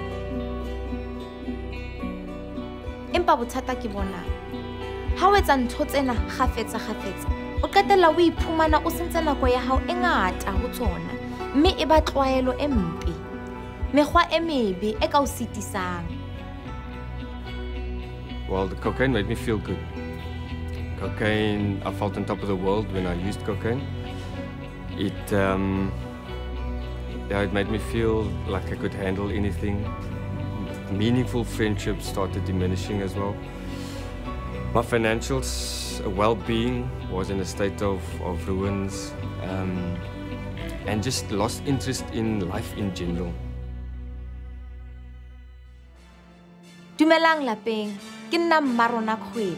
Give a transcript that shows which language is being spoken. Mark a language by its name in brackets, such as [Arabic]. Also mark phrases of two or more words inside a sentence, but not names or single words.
[Southern Sotho] Empa bothata ke bona, ha o etsa ntho tsena kgafetsa o qetella o iphumana o sentse nako ya hao e ngata ho tsona, mme e ba tlwaelo e mpe, mekgwa e mebe e ka o sitisang. [English] Well, the cocaine made me feel good. Cocaine, I felt on top of the world when I used cocaine. It made me feel like I could handle anything. Meaningful friendships started diminishing as well. My financials, well-being was in a state of ruins, and just lost interest in life in general. [Southern Sotho] Dumelang lapeng, ke nna Mmarona Kgwele.